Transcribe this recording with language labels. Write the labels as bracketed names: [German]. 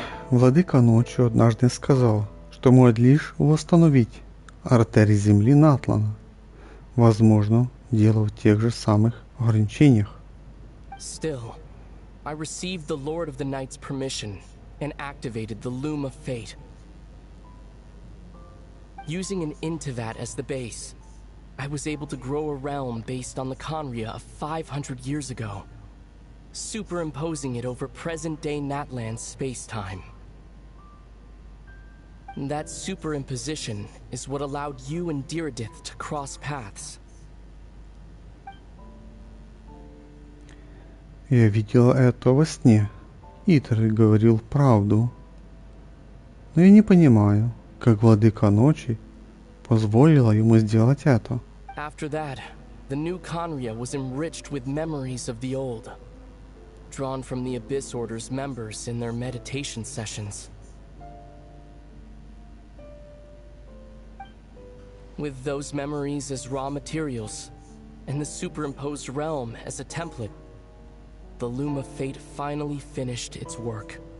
[Russian] Владыка ночью однажды сказал, что может лишь восстановить артерии земли Натлана. Возможно, дело в тех же самых ограничениях. [English] Still, I received the Lord of the Night's permission and activated the Loom of Fate. Using an Intivat as the base, I was able to grow a realm based on the Conria of 500 years ago, superimposing it over present-day Natlan's space-time. That superimposition is what allowed you and Diridith to cross paths. [Russian] Я видел это во сне. Итер говорил правду. Но я не понимаю, как Владыка Ночи позволила ему сделать это. [English] After that, The new Conria was enriched with memories of the old, drawn from the Abyss Order's members in their meditation sessions. With those memories as raw materials, and the superimposed realm as a template, the Loom of Fate finally finished its work.